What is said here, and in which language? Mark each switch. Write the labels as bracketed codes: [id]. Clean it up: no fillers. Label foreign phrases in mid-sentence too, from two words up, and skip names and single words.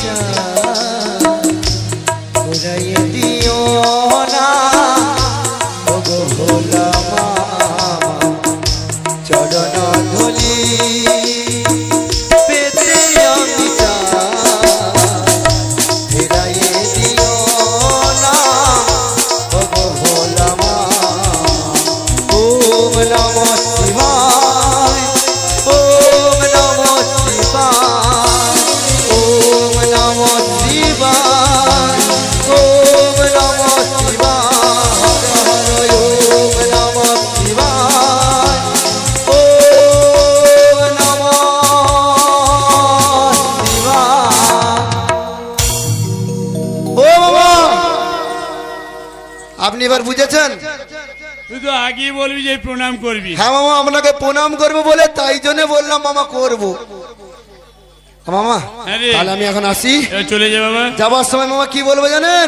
[bn] চাই, দিও না ওগো ভোলা মামা, চরণ ধুলি পেতে আমি চাই, ফেরাইয়ে দিও না ওগো ভোলা মামা। [sa] ওম নমঃ শিবায়, ওম নমঃ শিবায়, ওম নমঃ শিবায়, ওম নমঃ শিবায়, ওম নমঃ শিবায়, ওম নমঃ শিবায়। [bn] ও বাবা, আপনি এবার বুঝেছেন? তুই তো আগেই বলবি যে প্রণাম করবি। হ্যাঁ মামা, আপনাকে প্রণাম করবো বলে তাই জন্য বললাম মামা করবো। মামা তাহলে আমি এখন আসি। চলে যা বাবা। যাবার সময় মামা কি বলবো জানেন?